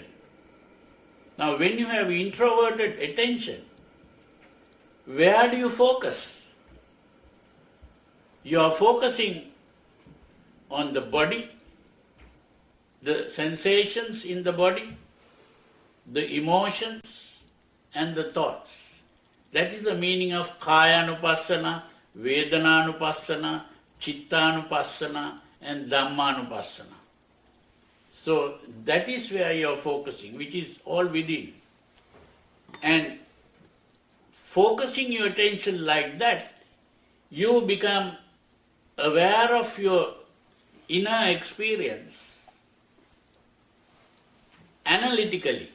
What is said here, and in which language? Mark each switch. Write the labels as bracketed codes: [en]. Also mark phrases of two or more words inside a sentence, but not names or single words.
[en] Now, when you have introverted attention, where do you focus? You are focusing on the body, the sensations in the body, the emotions and the thoughts. That is the meaning of [pi] Kaya-anupassana, Vedana-anupassana, Chitta-anupassana [en] and Dhamma-anupassana. So that is where you are focusing, which is all within. And focusing your attention like that, you become aware of your inner experience analytically.